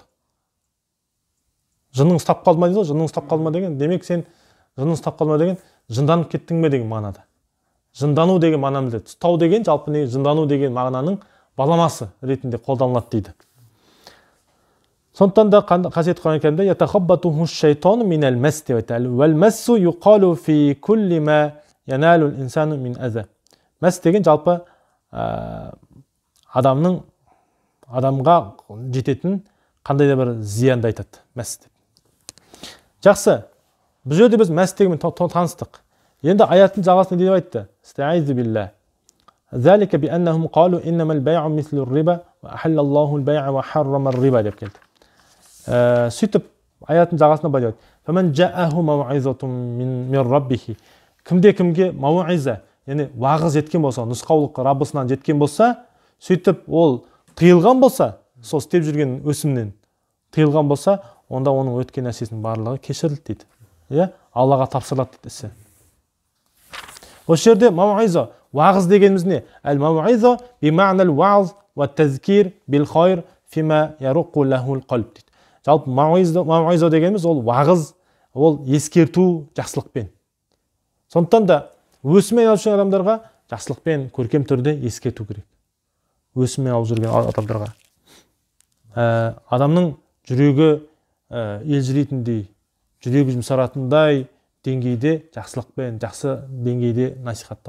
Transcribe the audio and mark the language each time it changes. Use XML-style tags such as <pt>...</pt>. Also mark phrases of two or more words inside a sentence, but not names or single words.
<kk>Жынның ұстап қалма дейді, жынның ұстап қалма деген, демек сен жынның ұстап қалма деген жынданып кеттің бе деген мағынада. Жындану деген мағынаны білдіреді. Ұстау деген жалпы не, жындану деген мағынаның баламасы ретінде қолданылады дейді. Сондықтан да қасиетті Құран кәрімде</kk> <ar>يتخبطه الشيطان من المس</ar> <kk>деп айтады.</kk> <ar>والمس يقال في كل ما ينال الإنسان من أذى.</ar> <kk>Мас деген жалпы адамға жететін қандай да бір зиянды айтады. Мас деп. Жақсы. Бұл жерде біз мәс дегенмен таныстық. Енді аяттың жалғасында не деп айтты?</kk> <ar>أستعيذ بالله. ذلك بأنهم قالوا إنما البيع مثل الربا وأحل الله البيع وحرم الربا</ar> <kk>деп келді. Сөйтіп аяттың жалғасында былай дейді.</kk> <ar>فمن جاءه موعظة من ربه.</ar> <kk>Кімде-кімге мау'иза, яғни уағыз жеткен болса, нұсқаулық Раббысынан жеткен болса, сөйтіп ол тыйылған болса, сол істеп жүрген өсімнен тыйылған болса, онда оның өткен нәрсесінің барлығы кешірілді дейді. Иә, Аллаға тапсырылады дейді ісі. Осы жерде мау'иза, уағыз дегеніміз не?</kk> <ar>الموعظة بمعنى الوعظ والتذكير بالخير فيما يرق له القلب дейді.</ar> <kk>Жалпы мау'иза дегеніміз ол уағыз, ол ескерту жақсылықпен. Сондықтан да өсімен алып жүрген адамдарға жақсылықпен көркем түрде ескерту керек. Өсімен алып жүрген адамдарға. Адамның жүрегі елжірейтіндей, жүрегі жұмсаратындай деңгейде жақсылықпен, жақсы деңгейде насихаттау.</kk>